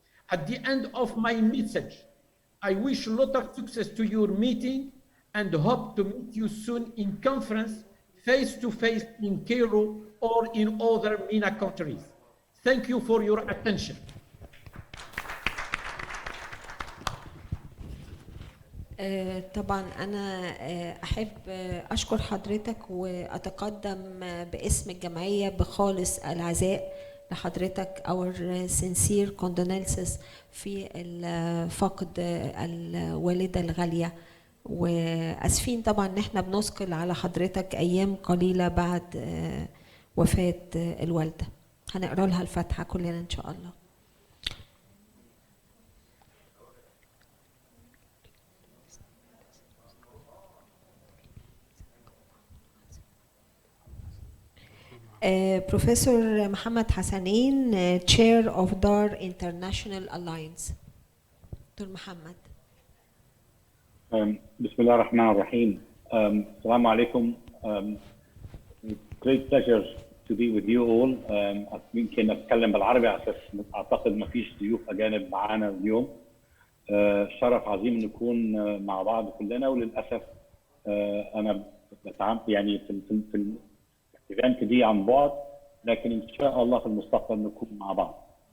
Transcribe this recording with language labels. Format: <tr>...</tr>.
<en>At the end of my message, I wish a lot of success to your meeting and hope to meet you soon in conference, face-to-face in Cairo or in other MENA countries. Thank you for your attention.</en> <ar>طبعا أنا أحب أشكر حضرتك وأتقدم باسم الجمعية بخالص العزاء لحضرتك</ar> <en>our sincere condolences</en> <ar>في فقد الوالدة الغالية، وأسفين طبعا إن احنا بنثقل على حضرتك أيام قليلة بعد وفاة الوالدة. هنقرأ لها الفاتحة كلنا إن شاء الله.</ar> <en>Professor Mohamed Hassanein, Chair of DAR International Alliance. Dr. Mohamed.</en> <ar>بسم الله الرحمن الرحيم. السلام عليكم.</ar> <en>Great pleasure to be with you all.</en> <ar>يمكن اتكلم بالعربي على اساس اعتقد ما فيش ضيوف اجانب معانا اليوم. شرف عظيم نكون مع بعض كلنا، وللاسف انا يعني في الايفنت دي عن بعد، لكن ان شاء الله في المستقبل نكون مع بعض.</ar>